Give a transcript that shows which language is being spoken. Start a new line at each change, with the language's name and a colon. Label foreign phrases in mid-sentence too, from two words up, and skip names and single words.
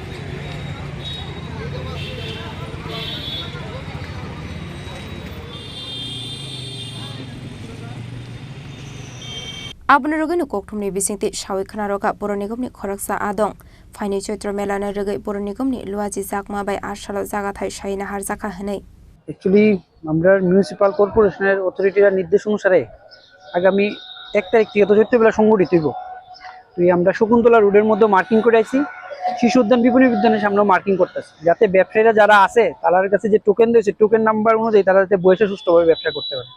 Kok Borok: आबनो रुगैनो कोकथुमनि बिसिंति सावै खनारोगा बर निगमनि खरकसा आदं फाइनाय चैत्र मेलानो रुगै बर निगमनि लुवाजि जाकमा बाय आरसालो जागा थाइ साइना हरजाखा हनै
Bangla: एक्चुअली আমরা
English: municipal corporation's authority
Bangla: নির্দেশ অনুসারে আগামী 1 তারিখ থেকে চৈত্র মেলা সংগঠিত হইব। তো আমরা শকুন্তলা রোডের মধ্যে মার্কিং করে আইছি, শিশু উদ্যান বিপণী উদ্যানের সামনে মার্কিং করতেছি যাতে ব্যবসায়ীরা যারা আছে তাদের কাছে যে টোকেন দিয়েছে
English: token number
Bangla: অনুযায়ী তারা যাতে বসে সুষ্ঠুভাবে ব্যবসা করতে পারে।